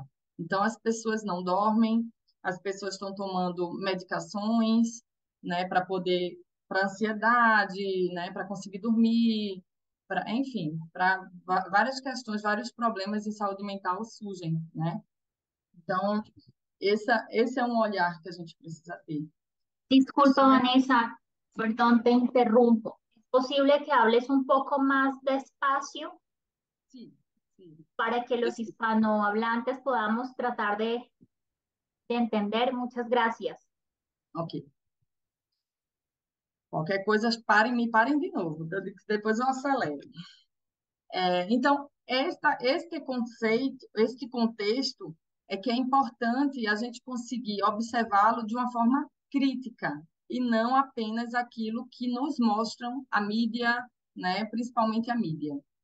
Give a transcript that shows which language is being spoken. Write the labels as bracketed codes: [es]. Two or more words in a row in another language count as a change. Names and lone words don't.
[pt] Então, as pessoas não dormem, as pessoas estão tomando medicações, né, para ansiedade, né, para conseguir dormir, enfim, para várias questões, vários problemas em saúde mental surgem, né? Então, esse é um olhar que a gente precisa ter. [es] Disculpa, Sobre... Vanessa, perdón, te interrumpo. ¿Es posible que hables un poco más despacio [pt] Sim, sim. [es] para que los hispanohablantes podamos tratar de entender? Muchas gracias. [pt] Ok. Qualquer coisa, me parem de novo, depois eu acelero. Então, este conceito, este contexto, é que é importante a gente conseguir observá-lo de uma forma crítica, e não apenas aquilo que nos mostram a mídia, né, principalmente a mídia.